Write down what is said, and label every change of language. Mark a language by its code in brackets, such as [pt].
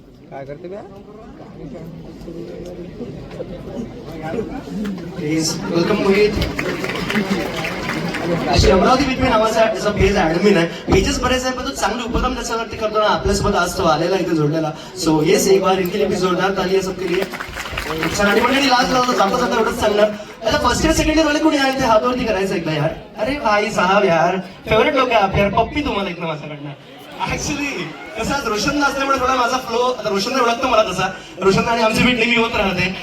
[mr] काय करते बे? [en] Please welcome Mohit. [mr] अशी अमरावती विथ मी नावाचा पेज ऍडमिन आहे. पेजेस बरेच आहे, पण तो चांगले उपक्रम त्याच्यावरती करतो ना, आपल्यासोबत आज तो आलेला इथे जोडलेला. [hi] सो येस, एक बार इनके लिए भी जोरदार ताली है सबके लिए. [mr] आणि मंडळी लास्ट लावतो, जाता जाता एवढंच सांगणार, आता फर्स्ट इयर सेकंड इयर वाले कोणी आहे ते हातावरती करायचं एकदा यार. अरे भाई साहब यार, फेवरेट लोक आहे आप यार. पप्पी तुम्हाला एकदम माझ्याकडनं. ऍक्च्युली कसं आज रोशन असल्यामुळे थोडा माझा फ्लो, आता रोशन ओळखतो मला तसा, रोशन आणि आमची भेट नेहमी होत राहते.